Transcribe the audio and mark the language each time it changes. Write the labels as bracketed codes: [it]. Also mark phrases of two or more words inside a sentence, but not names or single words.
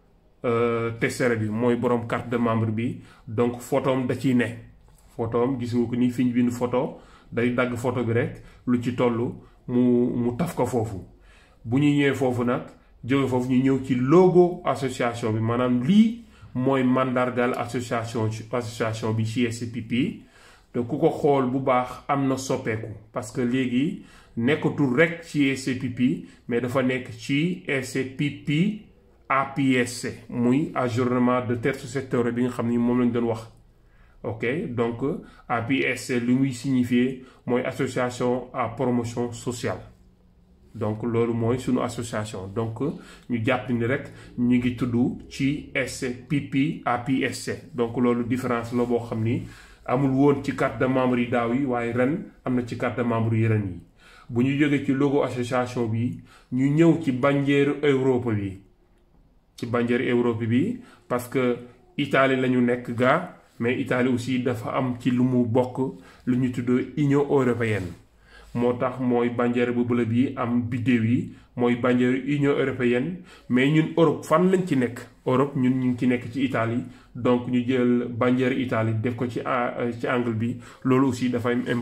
[wo] tessere bi mooy borom [fr] carte de membre [wo] bi donc photom da ciy ne photom gis nga ko ni fi ñu bind photo day dagg photo bi rek lu ci toll mu taf ko foofu bu ñu ñëwee foofu nag jóge foofu ñu ñëw ci logo association bi maanaam lii mooy mandargal association bi ci SCPP te ku ko xool bu baax am na soppeeku [fr] parce que [wo] léegi nekkatul rek ci SCPP mais dafa nekk ci SCPP APSC muy ajournement de terzo settore bi nga xam ni moom lañ doon wax ok donc APSC lu muy signifier mooy [fr] association à promotion sociale [wo] donc loolu mooy sunu association donc ñu jàpp ni rek ñu ngi tudd ci SCPP APSC donc loolu différence la boo xam ni amul woon ci [fr] carte de membre [wo] yi daaw yi waaye ren am na ci [fr] carte de [wo] membre yi ren yi bu ñu jógee ci logo association bi ñu ñëw ci bandière Europe bi ci bandière Europe bi [fr] parce que [wo] Italie la ñu nekk gaa mais Italie aussi dafa am ci lu mu bokk lu ñu tudd Union européenne moo tax mooy bandière bu bleu bi am biddéew yi mooy bandière Union européenne mais ñun Europe fan lañ ci nekk Europe ñun ñu ngi ci nekk ci Italie donc ñu jël bandière Italie def ko ci angle bi loolu aussi dafay